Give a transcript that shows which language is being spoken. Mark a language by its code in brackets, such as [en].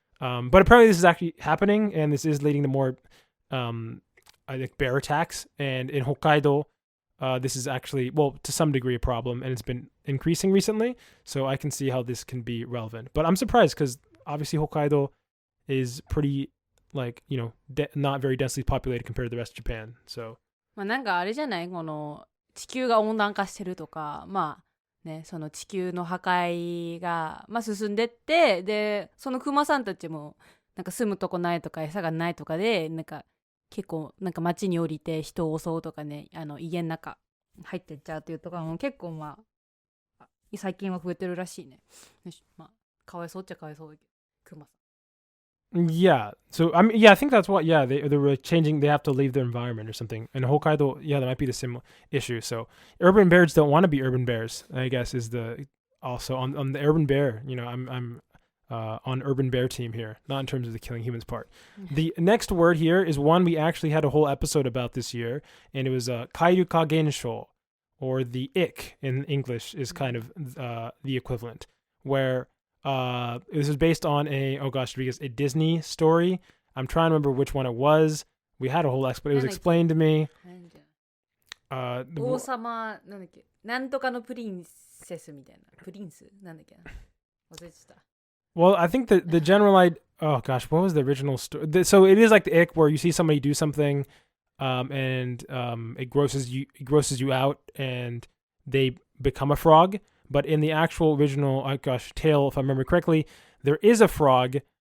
[en] But apparently this is actually happening, and this is leading to more I think bear attacks. And in Hokkaido, this is actually, well, to some degree a problem, and it's been increasing recently, so I can see how this can be relevant. But I'm surprised because obviously Hokkaido is pretty like, not very densely populated compared to the rest of Japan. So [ja] まあなんかあれじゃない、この地球が温暖化してるとか、まあね、その地球の破壊が、まあ、進んでって、でそのクマさんたちもなんか住むとこないとか餌がないとかで、なんか結構なんか街に降りて人を襲うとかね、家の中入ってっちゃうっていうとかも結構まあ最近は増えてるらしいね。まあかわいそうっちゃかわいそうだけど、クマさん。 [en] Yeah. So I mean, I think that's what. Yeah, they were changing. They have to leave their environment or something. And Hokkaido, yeah, that might be the same issue. So urban bears don't want to be urban bears, I guess, is the also on the urban bear. I'm on urban bear team here, not in terms of the killing humans part. The next word here is one we actually had a whole episode about this year, and it was kairuka gensho, or the ick in English is kind of the equivalent, where this is based on a Disney story. I'm trying to remember which one it was. We had a whole explanation. It was explained to me. [ja] 王様なんだっけ、なんとかのプリンセスみたいな、プリンスなんだっけな、忘れてた。 [en] Well, I think the general idea. Oh gosh, what was the original story? So it is like the ick, where you see somebody do something, and it grosses you out, and they become a frog. But in the actual original, tale, if I remember correctly, there is a frog.